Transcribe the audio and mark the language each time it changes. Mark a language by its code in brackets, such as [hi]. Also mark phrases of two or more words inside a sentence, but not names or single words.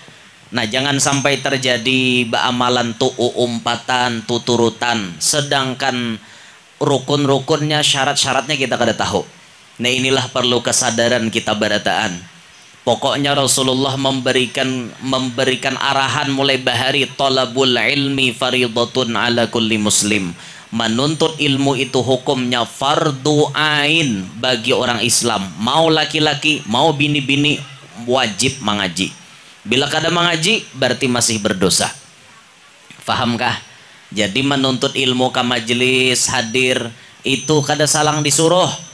[bjn] Nah jangan sampai terjadi amalan tu umpatan, tuturutan, sedangkan rukun-rukunnya, syarat-syaratnya kita kada tahu. Nah inilah perlu kesadaran kita berataan. Pokoknya Rasulullah memberikan arahan mulai bahari, [ar] طلب العلم فريضة على كل مسلم. [bjn] Menuntut ilmu itu hukumnya fardu ain bagi orang Islam. Mau laki-laki, mau bini-bini wajib mengaji. Bila kada mengaji berarti masih berdosa. Fahamkah? Jadi menuntut ilmu ke majelis hadir itu kada salang disuruh.